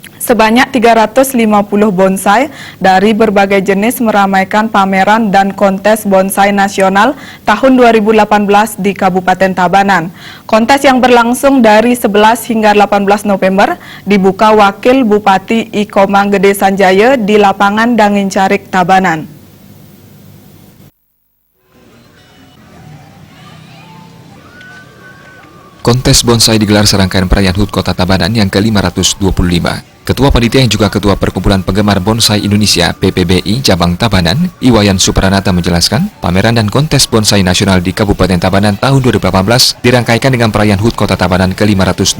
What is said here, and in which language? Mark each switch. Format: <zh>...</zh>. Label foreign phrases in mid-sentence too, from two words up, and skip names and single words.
<id>Sebanyak 350 bonsai dari berbagai jenis meramaikan pameran dan kontes bonsai nasional tahun 2018 di Kabupaten Tabanan. Kontes yang berlangsung dari 11 hingga 18 November dibuka Wakil Bupati Iko Manggede Sanjaya di lapangan Dangincarik, Tabanan. Kontes bonsai digelar serangkaian perayaan HUT Kota Tabanan yang ke-525. Ketua Panitia yang juga Ketua Perkumpulan Penggemar Bonsai Indonesia (PPBI) Cabang Tabanan, Iwayan Supranata menjelaskan, pameran dan kontes bonsai nasional di Kabupaten Tabanan tahun 2018 dirangkaikan dengan perayaan HUT Kota Tabanan ke-525.</id>